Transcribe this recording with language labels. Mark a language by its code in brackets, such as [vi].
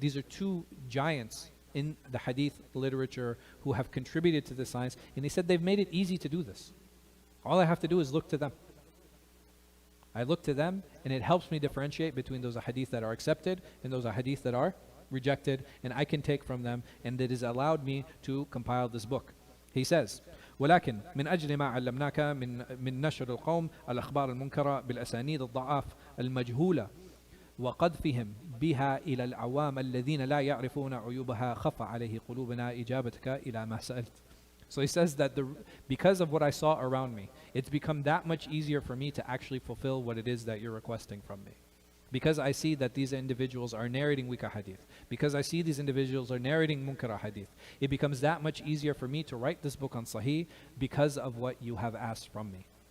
[en] These are two giants in the hadith literature who have contributed to this science. And he said they've made it easy to do this. All I have to do is look to them. I look to them and it helps me differentiate between those hadith that are accepted and those hadith that are rejected, and I can take from them, and it has allowed me to compile this book. He says, [ar] ولكن من أجل ما علمناك من نشر القوم الأخبار المنكرة بالأسانيد الضعاف المجهولة وقذفهم بها إلى العوام الذين لا يعرفون عيوبها خف عليه قلوبنا إجابتك إلى ما سألت. [en] So he says that because of what I saw around me, it's become that much easier for me to actually fulfill what it is that you're requesting from me. Because I see that these individuals are narrating weak hadith, because I see these individuals are narrating munkar hadith, it becomes that much easier for me to write this book on Sahih because of what you have asked from me.